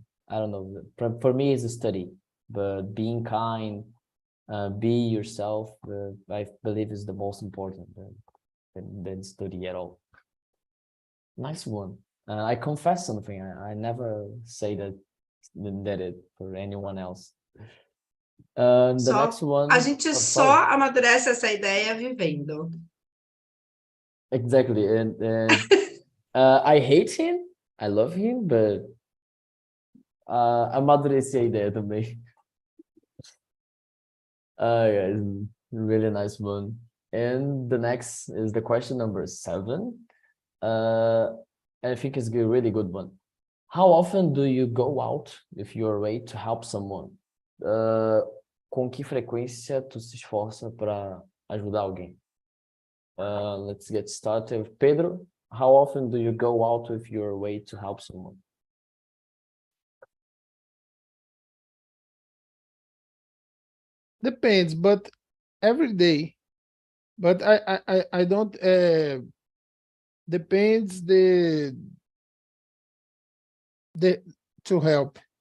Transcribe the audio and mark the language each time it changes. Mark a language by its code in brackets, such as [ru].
[en] I don't know, for me it's a study, but being kind, be yourself, I believe is the most important than study at all. Nice one. I confess something, I never say that it for anyone else. The next one. [pt] A gente só amadurece essa ideia vivendo. [en] Exactly, and I hate him. I love him, but [pt] Amadureci a ideia também. [en] Yeah, really nice one. And the next is the question number 7. I think it's a really good one. How often do you go out with your way to help someone? [pt] Com que frequência tu se esforça para ajudar alguém? [en] Let's get started. Pedro, how often do you go out with your way to help someone? Depends, but every day. But I don't depends the to help.